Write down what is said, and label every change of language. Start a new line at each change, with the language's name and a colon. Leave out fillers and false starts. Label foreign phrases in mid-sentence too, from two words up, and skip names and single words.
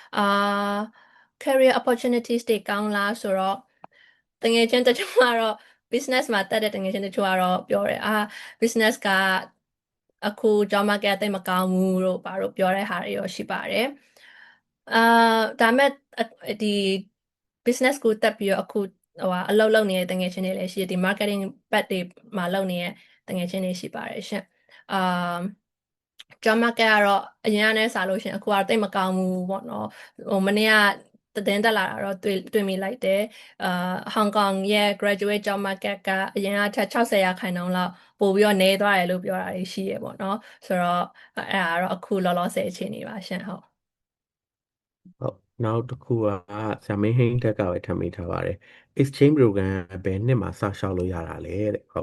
English: career opportunities
Burmese: တွေကောင်းလားဆိုတော့တငယ်ချင်းတချို့ကတော့ business မှာတက်တဲ့တငယ်ချင်းတချို့ကတော့ပြောတယ်business ကအခု
English: job market
Burmese: တိတ်မကောင်းဘူးလို့ဘာလို့ပြောတဲ့ဟာတွေရောရှိပါတယ်ဒါမဲ့ဒီ business ကိုတက်ပြီးတော့အခုအလုပ်လုပ်နေတဲ့တငယ်ချင်းတွေလည်းရှိတယ်ဒီ marketing ဘက်တွေမှာလုပ်နေတဲ့တငယ်ချင်းတွေရှိပါတယ်ရှင်
English: job market
Burmese: ကတော့အရင်ကနဲ့စားလို့ရှင်အခုကတော့တိတ်မကောင်းဘူးပေါ့နော်မနေ့ကသတင်းတက်လာတာတော့တွေ့မိလိုက်တယ်ဟောင်ကောင်ရဲ့
English: graduate job market
Burmese: ကအရင်ကထက်60%လောက်ပို့ပြီးတော့နည်းသွားတယ်လို့ပြောတာရှိရပေါ့နော်ဆိုတော့အဲ့ဒါတော့အခုလောလောဆယ်အခြေအနေပါရှင်ဟုတ် နောက်တစ်ခုကဆရာမင်းဟိန်းတက်ကပဲထပ်မိထားပါတယ်
English: exchange program
Burmese: ဘယ်နှစ်မှာစရှောက်လို့ရတာလဲတဲ့ဟုတ်